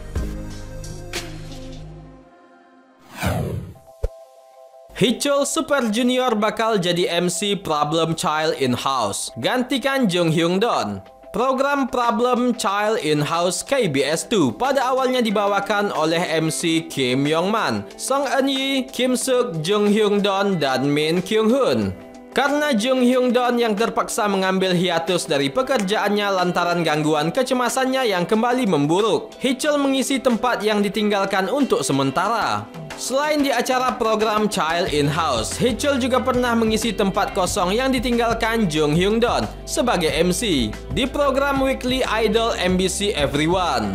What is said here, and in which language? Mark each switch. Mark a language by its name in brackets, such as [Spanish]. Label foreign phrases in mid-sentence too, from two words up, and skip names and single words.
[Indonesian] Hee-chul Super Junior bakal jadi MC Problem Child In-house, gantikan Jung Hyun-don. Program Problem Child In-house KBS 2 pada awalnya dibawakan oleh MC Kim Yong-man, Song Eun-yi, Kim Suk, Jung Hyun-don, dan Min Kyung-hun. Karena Jung Hyun-don yang terpaksa mengambil hiatus dari pekerjaannya lantaran gangguan kecemasannya yang kembali memburuk, Hee-chul mengisi tempat yang ditinggalkan untuk sementara. Selain di acara program Child In-house, Hee-chul juga pernah mengisi tempat kosong yang ditinggalkan Jung Hyun-don sebagai MC di program Weekly Idol MBC Everyone.